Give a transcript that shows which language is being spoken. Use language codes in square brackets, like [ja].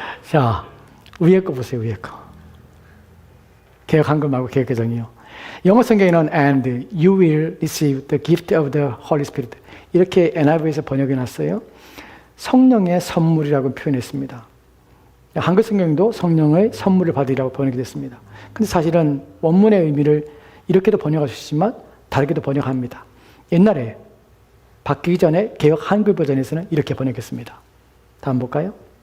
[ko] 자, 위에 거 보세요. 위에 거. 개역 한글 말고 개역개정이요. 영어 성경에는 [en] and you will receive the gift of the Holy Spirit [ko] 이렇게 NIV에서 번역해 놨어요. 성령의 선물이라고 표현했습니다. 한글 성경도 성령의 선물을 받으리라고 번역이 됐습니다. 근데 사실은 원문의 의미를 이렇게도 번역할 수 있지만 다르게도 번역합니다. 옛날에 바뀌기 전에 개역 한글 버전에서는 이렇게 번역했습니다. 다음 볼까요?